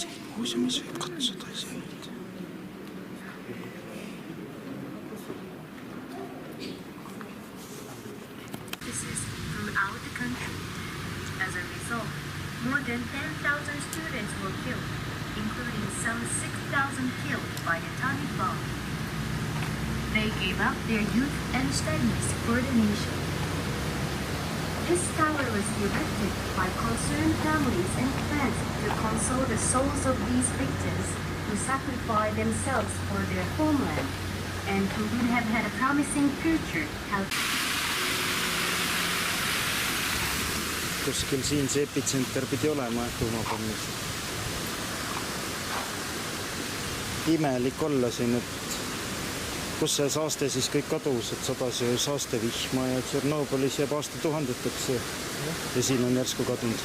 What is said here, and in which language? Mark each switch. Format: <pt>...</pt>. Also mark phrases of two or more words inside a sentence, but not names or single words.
<et>Kusjuures võib katsuda isegi.</et> <en>Throughout the country. As a result, more than 10,000 students were killed, including some 6,000 killed by atomic bomb. They gave up their youth and studies for the nation. This tower was erected by concerned families and friends to console the souls of these victims who sacrificed themselves for their homeland and who would have had a promising future.</en> <et>Kuskil siin see epitsenter pidi olema tuumapommis. Imelik olla siin, et kus see saaste siis kõik kadus, et sadas ju saastevihma ja Tšernobõlis jääb aastatuhandeteks ja siin on järsku kadunud.</et>